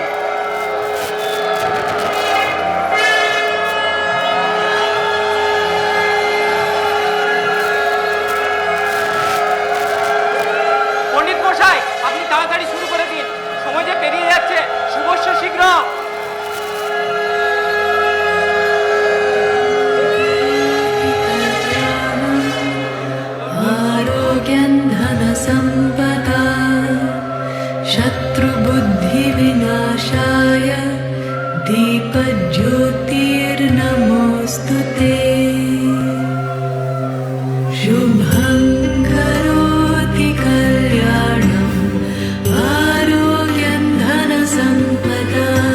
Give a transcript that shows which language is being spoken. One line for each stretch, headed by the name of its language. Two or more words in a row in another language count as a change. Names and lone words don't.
Bangla: পণ্ডিত মশাই, আপনি তাড়াতাড়ি শুরু করে দিন, সময় যে পেরিয়ে যাচ্ছে।
Sanskrit: শুভস্য শীঘ্র। आरोग्यन्धनसम्पदा शत्रुबुद्धिविनाशाय दीपज्योतिर्नमोऽस्तु ते शुभं करोति कल्याणम् आरोग्यन्धनसम्पदा